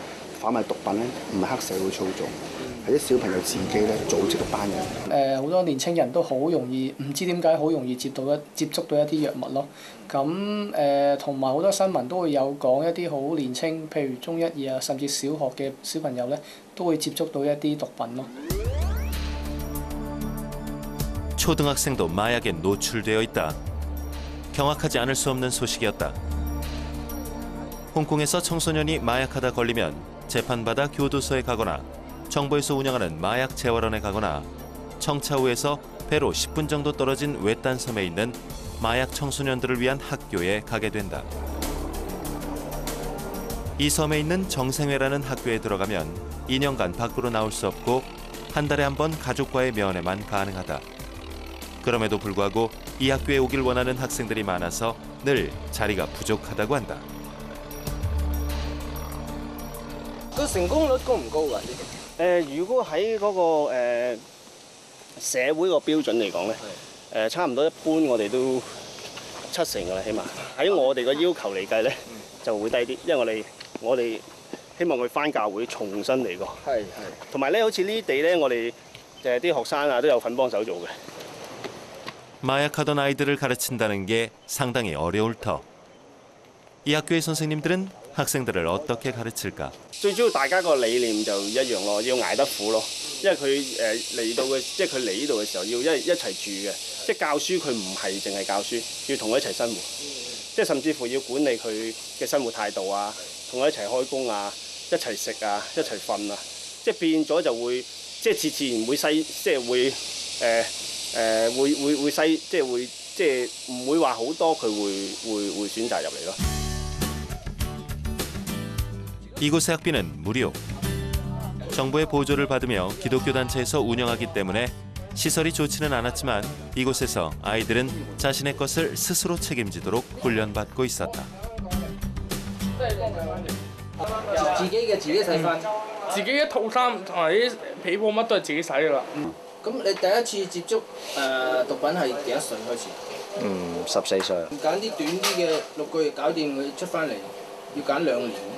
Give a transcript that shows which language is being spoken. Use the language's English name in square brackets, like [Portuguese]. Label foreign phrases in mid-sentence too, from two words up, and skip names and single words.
[Cantonese] 販賣毒品咧，唔係黑社會操縱，係啲小朋友自己咧組織一班人。好多年青人都好容易，唔知點解好容易接觸到一啲藥物咯。咁同埋好多新聞都會有講一啲好年青，譬如中1、2啊，甚至小學嘅小朋友咧，都會接觸到一啲毒品咯。 [Korean] 초등학생도 마약에 노출되어 있다. 경악하지 않을 수 없는 소식이었다. 홍콩에서 청소년이 마약하다 걸리면 재판받아 교도소에 가거나 정부에서 운영하는 마약 재활원에 가거나 청차우에서 배로 10분 정도 떨어진 외딴 섬에 있는 마약 청소년들을 위한 학교에 가게 된다. 이 섬에 있는 정생회라는 학교에 들어가면 2년간 밖으로 나올 수 없고 한 달에 한 번 가족과의 면회만 가능하다. 그럼에도 불구하고 이 학교에 오길 원하는 학생들이 많아서 늘 자리가 부족하다고 한다. [Cantonese] 個成功率高唔高㗎？如果喺嗰個社會個標準嚟講咧，差唔多一般我哋都70%㗎啦，起碼喺我哋個要求嚟計咧就會低啲，因為我哋希望佢返教會重新嚟過。係。同埋咧，好似呢啲地咧，我哋啲學生啊都有份幫手做嘅。 [Korean] 마약하던 아이들을 가르친다는 게 상당히 어려울 터. 이 학교의 선생님들은 학생들을 어떻게 가르칠까? [Cantonese] 最主要大家個理念就一樣咯，要捱得苦咯。因為佢嚟到嘅，即係佢嚟呢度嘅時候要一齊住嘅，即係教書佢唔係淨係教書，要同佢一齊生活，即係甚至乎要管理佢嘅生活態度啊，同佢一齊開工啊，一齊食啊，一齊瞓啊，即係變咗就會即係自然會即係會會即係唔會話好多佢會選擇入嚟咯。 [Korean] 이곳의 학비는 무료. 정부의 보조를 받으며 기독교 단체에서 운영하기 때문에 시설이 좋지는 않았지만 이곳에서 아이들은 자신의 것을 스스로 책임지도록 훈련받고 있었다. [Cantonese] 自己嘅自己洗翻，自己一套衫同埋啲被鋪乜都係自己洗㗎啦。咁你第一次接觸毒品係幾多歲開始？14歲。揀啲短啲嘅6個月搞掂佢出翻嚟，要揀2年。